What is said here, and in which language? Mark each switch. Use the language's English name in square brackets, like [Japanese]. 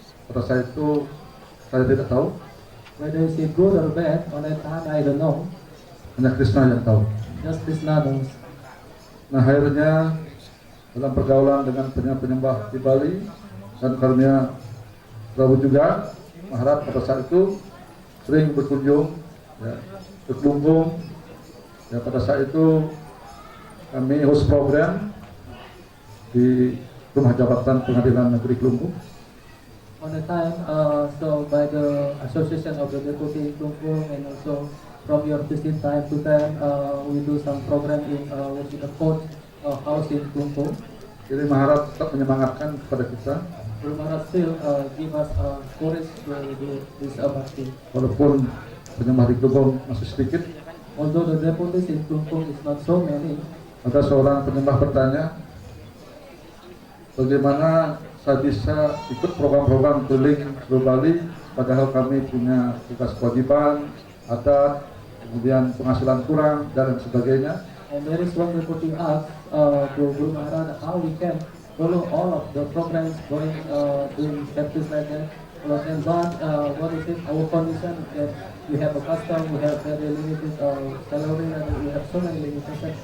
[Indonesian] Pada saat itu saya tidak tahu. [English] Whether it's good or bad, on that time I don't know. [Indonesian] Hanya Krishna yang tahu. [English] Just Krishna knows. [Indonesian] Nah akhirnya dalam pergaulan dengan penyembah di Bali dan karunia Prabu juga, Maharaj pada saat itu sering berkunjung, ya, ke Kelungkung. Ya, pada saat itu kami host program di Rumah Jabatan Pengadilan Negeri Kelungkung. [English] On the time, so by the association of the deputy Kelungkung and also from your visit time to time, we do some program in the court house in Kelungkung. [Indonesian] Jadi Maharaj tetap menyemangatkan kepada kita. [English] Guru Maharaj still give us courage to do this bakti. [Indonesian] Walaupun penyembah di Kelungkung masih sedikit. [English] Although the devotees in Kelungkung is not so many. [Indonesian] Maka seorang penyembah bertanya, bagaimana saya bisa ikut program-program keliling seluruh Bali, padahal kami punya tugas kewajiban, adat, kemudian penghasilan kurang dan sebagainya. [English] And there is one devotee asked to Guru Maharaj how we can follow all of the programs going doing practice like that. And but what is it? Our condition that we have a custom, we have very limited salary, and we have so many limitations.